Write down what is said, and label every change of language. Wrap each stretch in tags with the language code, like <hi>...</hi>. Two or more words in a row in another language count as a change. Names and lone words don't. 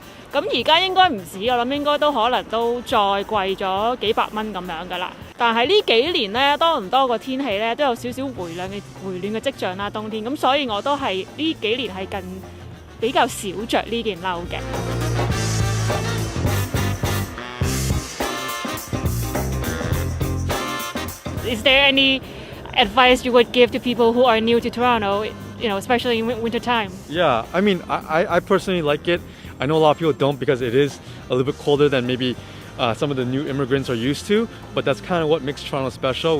<yue>咁而家應該唔止，我諗應該都可能都再貴咗幾百蚊咁樣噶啦。但係呢幾年呢，多倫多個天氣呢都有少少回暖嘅跡象啦，冬天。咁所以我都係呢幾年係比較少着呢件褸嘅。</yue> <en>Is there any advice you would give to people who are new to Toronto, especially in winter time? Yeah, I mean, I personally like it. I know a lot of people don't because it is a little bit colder than maybe some of the new immigrants are used to, but that's kind of what makes Toronto special.</en>